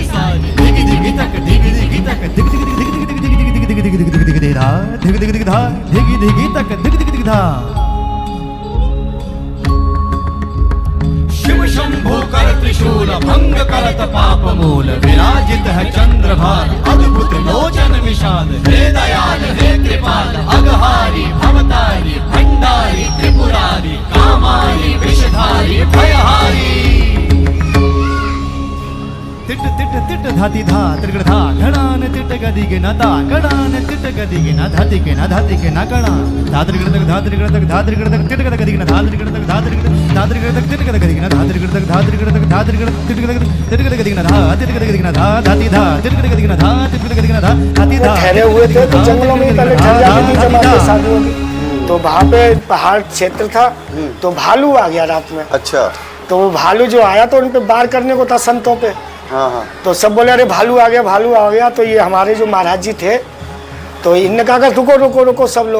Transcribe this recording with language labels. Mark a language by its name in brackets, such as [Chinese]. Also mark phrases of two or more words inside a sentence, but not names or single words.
[Sanskrit] साजे दिगि दिगि तक दिगि दिगि तक दिगि दिगि दिगि दिगि दिगि दिगि दिगि दिगि धा दिगि दिगि दिगि धा दिगि दिगि तक दिगि दिगि दिगि धा। शिव शंभो कर त्रिशूल भंग करत पाप मूल विराजित है चंद्रभान अद्भुत लोचन विशाल हे दयाल हे कृपाल अघहारी भवतारी भंडारी त्रिपुरारी कामारी विषधारी भयहारी। तिट तिट तिट धाति धा त्रिगण धा घड़ान तिट गदि के न ता घड़ान तिट गदि के न धाति के न धाति के न गणा धा त्रिगण तक धा त्रिगण तक धा त्रिगण तक तिट गदि के न धा त्रिगण तक धा त्रिगण तक तिट गदि के न धा त्रिगण तक धा त्रिगण तक धा त्रिगण तिट गदि के न धा तिट गदि के न धा धाति धा तिट गदि के न धा तिट गदि के न धा हाथी धा। [Hindi] ठहरे हुए थे तो जंगलों में पहले चल जाती थी जमात साधुओं की, तो वहाँ पे पहाड़ क्षेत्र था तो भालू आ गया रात में। अच्छा। तो वो भालू जो आया तो उन पे वार करने को था संतों पे। हाँ हाँ। तो सब बोले अरे भालू आ गया, भालू आ गया। तो ये हमारे जो महाराज जी थे तो इनने कहा कि रुको रुको रुको सब लोग।